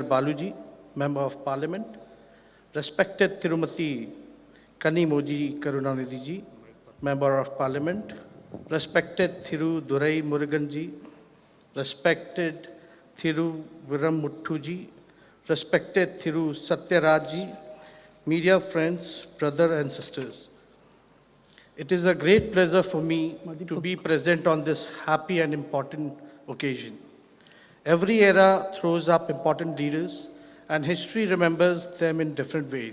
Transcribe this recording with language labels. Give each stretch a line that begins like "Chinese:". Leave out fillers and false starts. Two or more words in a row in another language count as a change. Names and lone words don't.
English: Balu ji, Member of Parliament, respected Tirumati Kani Moji Karunanidhi ji, Member of Parliament, respected Thiru Durai Murugan ji, respected Thiru Viramuttu ji, respected Thiru Satyaraj ji, media friends, brothers and sisters. It is a great pleasure for me to be present on this happy and important occasion. Every era throws up important leaders and history remembers them in different ways.